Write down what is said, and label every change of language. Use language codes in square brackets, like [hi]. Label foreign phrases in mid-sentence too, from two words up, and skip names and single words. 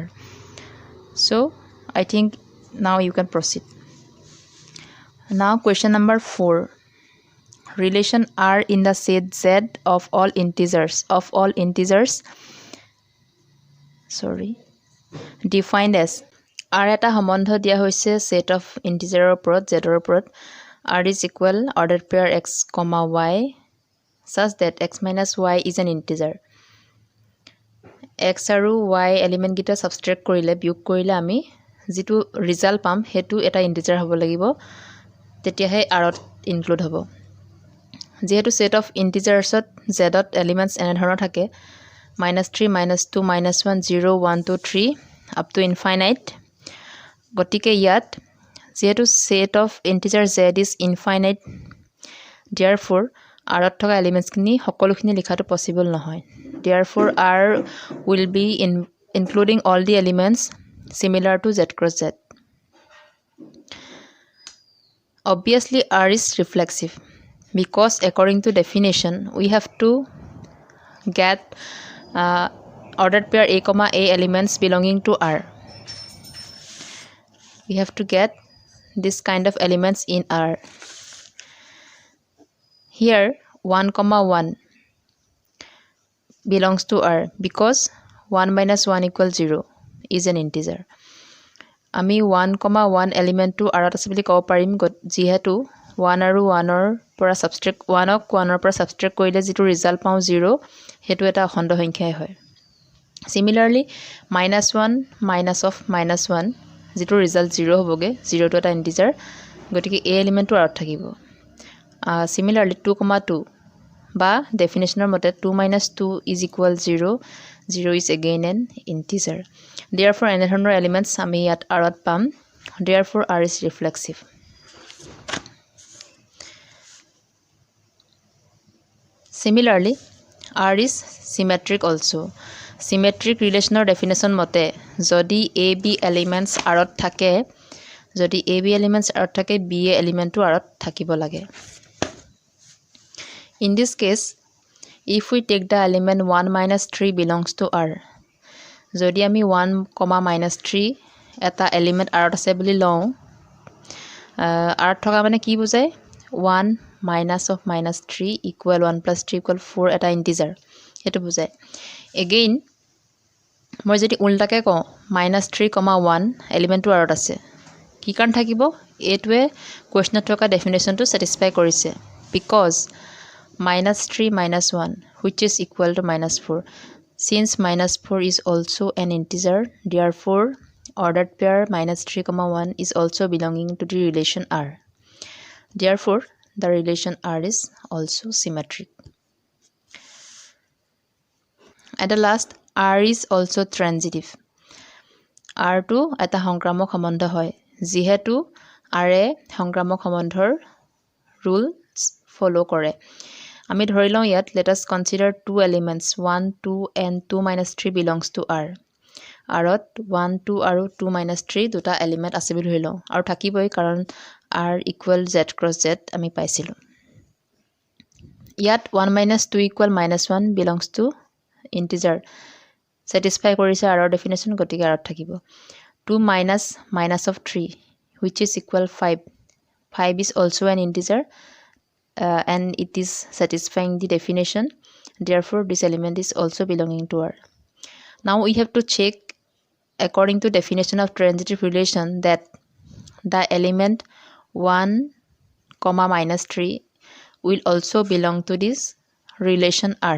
[en] So I think now you can proceed. Now question number 4. Relation R in the set Z of all integers defined as R [as] eta সম্বন্ধ দিয়া হৈছে [en] set of integer [as] ওপৰত Z ৰ ওপৰত [en] R is equal ordered pair x comma y such that x minus y is an integer. [as] X আৰু y element গিটা subtract কৰিলে বিয়োগ কৰিলে আমি যেটো result পাম হেতু এটা integer হ'ব লাগিব তেতিয়াহে R ত include হ'ব. যেহেতু [en] set of integers [as] z ত elements এনে ধৰণৰ থাকে -3 -2 -1 0 1 2 3 [en] up to infinite. [as] গতিকে ইয়াত যেহেতু [en] set of integer z is infinite, therefore [as] R ত থকা elements খিনি সকলোখিনি লিখাটো possible নহয়. [en] Therefore R will be including all the elements similar to z cross z. Obviously R is reflexive because according to definition we have to get ordered pair a comma a elements belonging to R. We have to get this kind of elements in R. Here 1,1 belongs to R because 1 minus 1 equals 0 is an integer. [as] Ami 1,1 element to R আছে বুলি কব পাৰিম যেহেতু 1 আৰু 1 ৰ পৰা subtract 1 ক 1 ৰ পৰা subtract কৰিলে যেটো result পাও 0 হেতু এটা অখণ্ড সংখ্যাই হয়. [en] Similarly -1 minus of -1 [as] যেটো result 0 হ'বগে 0 টো এটা integer গতিকে a element টো R থাকিব. [en] Similarly 2,2 [as] বা definitioner মতে [en] 2 minus 2 is equal 0 0 is again an integer. [as] Therefore এনে ধৰণৰ elements আমি ইয়াত R ত পাম. [en] Therefore R is reflexive. Similarly R is symmetric also. Symmetric relational definition [as] মতে যদি AB elements R ত থাকে যদি AB elements R ত থাকে BA element টো R ত থাকিব লাগে. [en] In this case, if we take the element 1 minus 3 belongs to R, [as] যদি আমি 1, minus 3 এটা element R আছে বুলি লওঁ, [en] R [as] থকা মানে কি বুজায় [en] 1 minus of minus 3 equal 1 plus 3 equal 4 এটা integer [as] সেইটো বুজায় [en] again [as] মই যদি উল্টাকে কওঁ minus 3, 1 এলিমেণ্টটো R আছে কি কাৰণ থাকিব এইটোৱে কোৱেশ্চনত থকা ডেফিনেশ্যনটো satisfy কৰিছে [en] because minus 3 minus 1 which is equal to minus 4 since minus 4 is also an integer therefore ordered pair minus 3, 1 is also belonging to the relation R. Therefore, the relation R is also symmetric. At the last, R is also transitive. [as] R to eta সংক্ৰামক সম্বন্ধ হয় যিহেতু R এ সংক্ৰামক সম্বন্ধৰ rules follow কৰে আমি ধৰি লওঁ ইয়াত [en] let us consider two elements 1, 2 and 2 minus 3 belongs to R. [as] আৰত 1, 2 আৰু 2 minus 3 দুটা এলিমেণ্ট আছে বুলি ধৰি লওঁ আৰু থাকিবই কাৰণ [en] R equal Z cross Z [as] আমি পাইছিলোঁ ইয়াত [en] 1 minus 2 equal minus 1 belongs to integer satisfy [as] কৰিছে R ৰ definition গতিকে R থাকিব [en] 2 minus minus of 3 which is equal 5 5 is also an integer and it is satisfying the definition therefore this element is also belonging to R. Now we have to check according to definition of transitive relation that the element 1, minus 3 will also belong to this relation R.